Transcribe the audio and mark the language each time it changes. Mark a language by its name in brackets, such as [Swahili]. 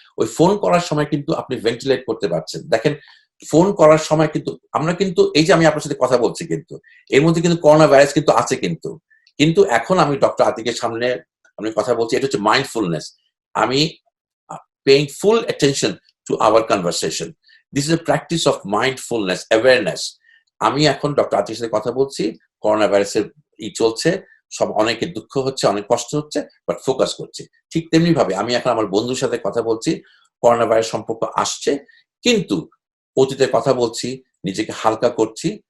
[Bangla] ওই ফোন করার সময় কিন্তু আপনি ভেন্টিলেট করতে পারছেন। দেখেন, ফোন করার সময় কিন্তু আমরা কিন্তু এই যে আমি আপনার সাথে কথা বলছি, কিন্তু এর মধ্যে কিন্তু করোনা ভাইরাস কিন্তু আছে, কিন্তু এখন আমি ডক্টর আতিকের সামনে আমি কথা বলছি, এটা হচ্ছে মাইন্ডফুলনেস। আমি [English] paying full attention to our conversation. This is a practice of mindfulness, awareness. [Bangla] আমি এখন ডক্টর আতিকের সাথে কথা বলছি, করোনা ভাইরাসের চলছে, সব অনেকের দুঃখ হচ্ছে, অনেক কষ্ট হচ্ছে, বাট ফোকাস করছি। ঠিক তেমনি ভাবে আমি এখন আমার বন্ধুর সাথে কথা বলছি, করোনা ভাইরাস সম্পর্ক আসছে, কিন্তু অতীতে কথা বলছি, নিজেকে হালকা করছি।